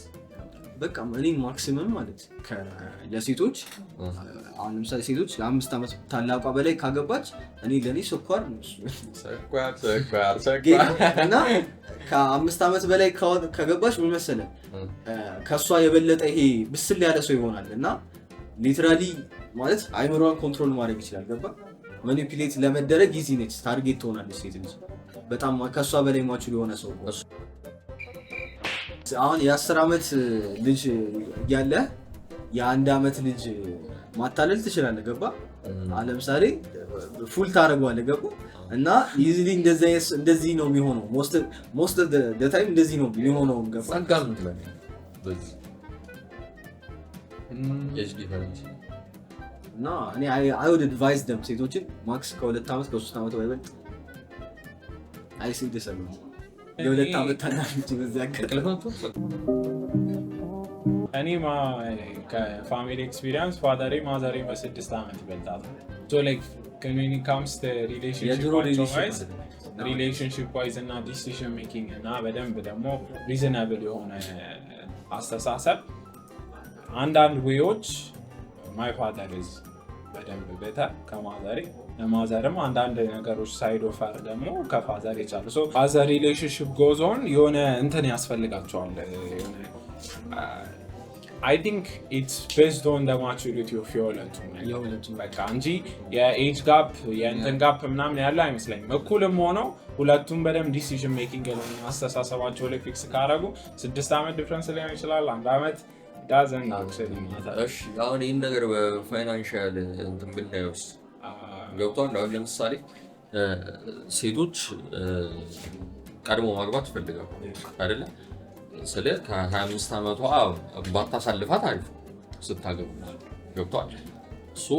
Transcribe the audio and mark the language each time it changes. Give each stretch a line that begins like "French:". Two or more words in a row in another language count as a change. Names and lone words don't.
Amharic: በቃ እኔ ማክሲመም ማለት ለሴቶች አሁን ለምሳሌ ሴቶች ለ5 አመት ታላቋ በላይ ካገባች እኔ ለኔ ስኳር ነው እና ከ5 አመት በላይ ካገባች ምን መሰለህ ከሷ የበለጠ ይሄ ብስል ያለ ሰው ይሆናል እና ሊትራሊ ማለት አይምሮዋን ኮንትሮል ማድረግ ይችላል ገባ ማኒፑሌት ለመደረግ ኢዚ ነች ታርጌት ትሆናለች ሴት ልጅ በጣም ከሷ በላይ ማቹር የሆነ ሰው አሁን የ10 አመት ልጅ ያለ የ1 አመት ልጅ ማታለል ትችላለህ ገባ ለምሳሌ ፉል ታረጋዋለህ ገባ እና ኢዚሊ እንደዚህ ነው የሚሆነው
English: most of the time
Amharic: እንደዚህ ነው የሚሆነው ገባ ሳጋምት ላይ በዚህ
English: age difference
Amharic: እና እኔ
English: I would advise them
Amharic: ሴቶችን ማክስ ከ2 አመት ከ3 አመት በላይ
English: I see this a lot
Amharic: የሁለት አመት ታናሽ በዚያ አቀልፈቱ እኔ
English: ከfamily experience
Amharic: ፋዘሬ ማዘሬ በ6 አመት ይበልጣል
English: so like when it comes to relationship wise
Amharic: እና
English: decision making
Amharic: እና በደንብ ደግሞ reasonable የሆነ አስተሳሰብ አንዳንድ ዌዎች
English: my father is
Amharic: በደንብ better ከማዘሬ ለማዘርም አንዳንድ ነገሮች ሳይድ ኦፈር ደግሞ ከፋዘር ይቻላል
English: so as a relationship goes on
Amharic: የሆነ እንትን ያስፈልጋቸዋል
English: I think it's based on the maturity of
Amharic: የሁለቱም በቃ እንጂ
English: የage gap
Amharic: የእንትን ጋፕ ምናምን ያለ አይመስለኝም እኩልም ሆነው ሁለቱም በደንብ
English: decision making
Amharic: ላይ አስተሳሰባቸው ላይ ፊክስ ካረጉ 6 አመት ዲፈረንስ ሊሆን ይችላል 1 አመት
English: doesn't actually matter
Amharic: እሺ አሁን ይሄን ነገር በፋይናንሻል እንትን ብናየውስ ገብቷል አሁን ለምሳሌ ሴቶች ቀድሞ ማግባት ይፈልጋሉ አይደለ ስለ ከ25 አመቷ ባታሳልፋት አሪፍ ስታገቡ ገብቷል ሶ